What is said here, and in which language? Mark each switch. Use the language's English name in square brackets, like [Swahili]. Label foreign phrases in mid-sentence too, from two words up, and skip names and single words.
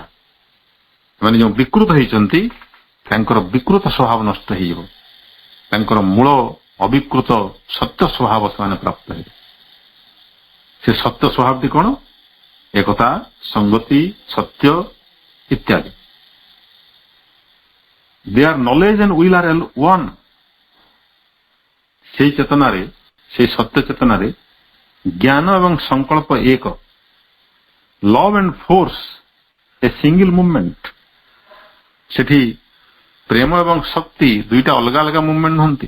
[Odia] ସେମାନେ ଯେଉଁ ବିକୃତ ହେଇଛନ୍ତି, ତାଙ୍କର ବିକୃତ ସ୍ୱଭାବ ନଷ୍ଟ ହେଇଯିବ, ତାଙ୍କର ମୂଳ ଅବିକୃତ ସତ୍ୟ ସ୍ୱଭାବ ସେମାନେ ପ୍ରାପ୍ତ ହେବେ। ସେ ସତ୍ୟ ସ୍ୱଭାବଟି କ'ଣ? ଏକତା, ସଂଗତି, ସତ୍ୟ ଇତ୍ୟାଦି। [English] Their knowledge and will are one. [Odia] ସେହି ଚେତନାରେ, ସେହି ସତ୍ୟ ଚେତନାରେ ଜ୍ଞାନ ଏବଂ ସଂକଳ୍ପ ଏକ, [English] love and force a single movement. [Odia] ସେଠି ପ୍ରେମ ଏବଂ ଶକ୍ତି ଦୁଇଟା ଅଲଗା ଅଲଗା ମୁଭମେଣ୍ଟ ନୁହନ୍ତି।